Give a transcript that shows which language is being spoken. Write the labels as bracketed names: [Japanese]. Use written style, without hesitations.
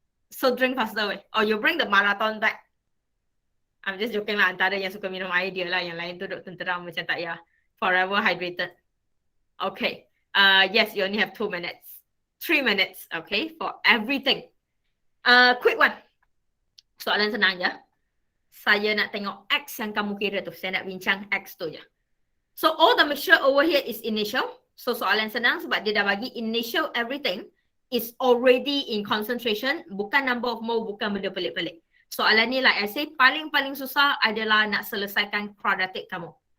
[English] So drink faster way. Or you bring the marathon bag. I'm just joking lah, [Malay] antara yang suka minum air dia lah, yang lain tu duduk tenteram macam tak payah. [English] Forever hydrated. Okay. Yes, you only have 2 minutes. 3 minutes, okay, for everything. Quick one. [Malay] Soalan senang je. Saya nak tengok X yang kamu kira tu. Saya nak bincang X tu je. [English] So all the mixture over here is initial. So [Malay] soalan senang sebab dia dah bagi [English] initial everything is already in concentration. [Malay] Bukan number of mole, bukan benda pelik-pelik. Soalan ni [English] like I say, [Malay] paling-paling susah adalah nak selesaikan quadratic kamu.